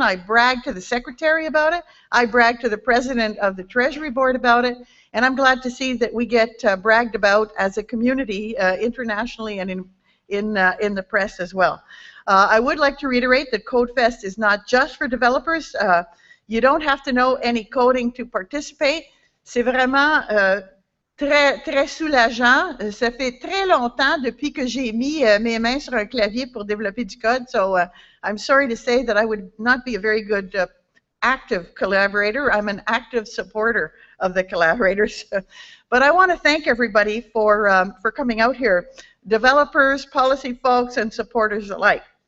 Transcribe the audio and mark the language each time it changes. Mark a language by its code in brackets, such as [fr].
[en] I brag to the secretary about it. I brag to the president of the Treasury Board about it. And I'm glad to see that we get bragged about as a community internationally and in the press as well. I would like to reiterate that Codefest is not just for developers. You don't have to know any coding to participate. [fr] C'est vraiment très soulageant. Ça fait très longtemps depuis que j'ai mis mes mains sur un clavier pour développer du code. [en] So I'm sorry to say that I would not be a very good active collaborator. I'm an active supporter of the collaborators. But I want to thank everybody for coming out here, developers, policy folks, and supporters alike.